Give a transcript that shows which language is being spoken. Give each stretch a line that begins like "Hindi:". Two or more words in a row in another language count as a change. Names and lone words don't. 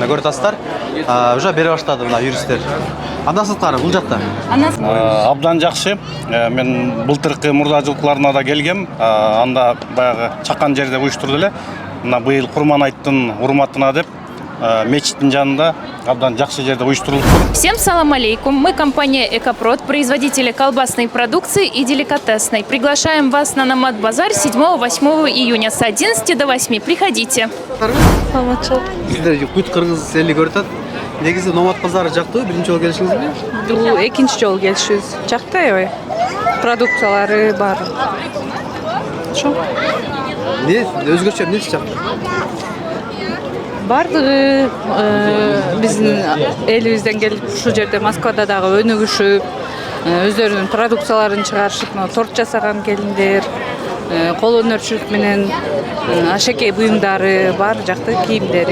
Kyrgyz: Мына көрүп уже бере баштады мына юристтер. Анасыздар бул жакта? Абдан жакшы. Мен былтыркы мурдачылыкларына да келгем. Анда баягы чакан жерде уюштурду эле. Мына быйыл Курман айттын урматына деп мечиттин жанында абдан жакшы жерде уюштурулуп.
Russian: Всем
Arabic: سلام عليكم.
Russian: Мы компания Экопрод, производители колбасной продукции и деликатесной. Приглашаем вас на Намат-базар 7-8 июня с 11 до 8. Приходите.
Kyrgyz: Сиздер бүт кыргыз эли көрүп атат. Негизи Намат-базары жактуу, биринчи жолу келишиңизби? Бул экинчи жолу келишибиз. Жакты аябай. Продукциялары бар. Ошо. Өзгөчө эмнеси жакты? Бардыгы биздин элибизден келип ушул жерде Москвада дагы өнүгүшүп, өздөрүнүн продукцияларын чыгарышып, торт жасаган келиндер, кол өнөрчүлүк менен ашеке буюмдары бар, жакты кийимдери.